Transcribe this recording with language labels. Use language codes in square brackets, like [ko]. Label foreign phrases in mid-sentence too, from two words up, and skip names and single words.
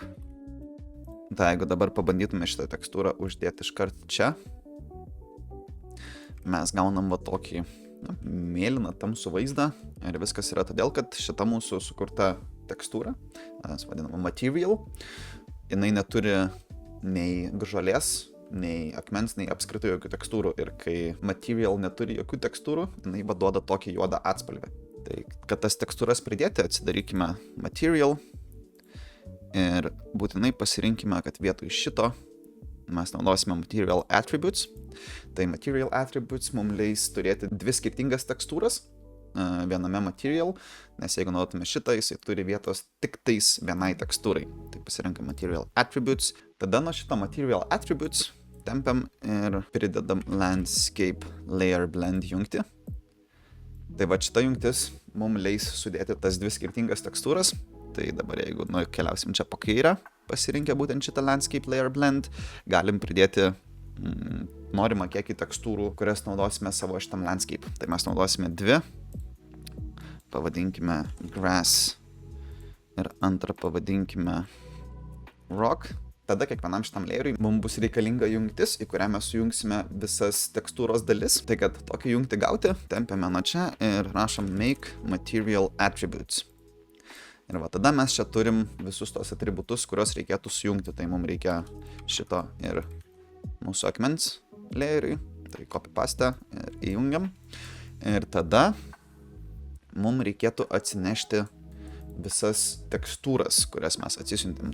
[lt] Tai jeigu dabar pabandytume šitą tekstūrą uždėti iškart čia, mes gaunam va tokį mėlyną tamsų vaizdą ir viskas yra todėl, kad šita mūsų sukurta tekstūra, mes vadinama material, jinai neturi nei žolės, nei akmens, nei apskritai jokių tekstūrų. Ir kai material neturi jokių tekstūrų, jinai duoda tokį juodą atspalvį. Tai kad tas tekstūras pridėti, atsidarykime material ir būtinai pasirinkime, kad vietoj šito mes naudosime [en] material attributes. [lt] Tai [en] material attributes [lt] mums leis turėti dvi skirtingas tekstūras viename material, nes jeigu naudotume šitą, jisai turi vietos tik tais vienai tekstūrai. Tai pasirinkam [en] material attributes, [lt] tada nuo šito [en] material attributes [lt] tempiam ir pridedam [en] landscape layer blend [lt] jungtį. Tai va šita jungtis mums leis sudėti tas dvi skirtingas tekstūras. Tai dabar jeigu keliausim čia po kairę, pasirinkę būtent šitą [en] landscape layer blend, [lt] galim pridėti norimą kiekį tekstūrų, kurias naudosime savo šitam landscape. Tai mes naudosime dvi. Pavadinkime grass ir antrą pavadinkime rock. Tada kiekvienam šitam layeriui mums bus reikalinga jungtis, į kurią mes sujungsime visas tekstūros dalis. Tai kad tokį jungtį gauti, tempiame nuo čia ir rašom [en] make material attributes. [lt] Ir va tada mes čia turim visus tos atributus, kuriuos reikėtų sujungti. Tai mums reikia šito ir mūsų akmens layeriui. Tai [en] copy paste [lt] ir įjungiam. Ir tada mums reikėtų atsinešti visas tekstūras, kurias mes atsisiuntėm.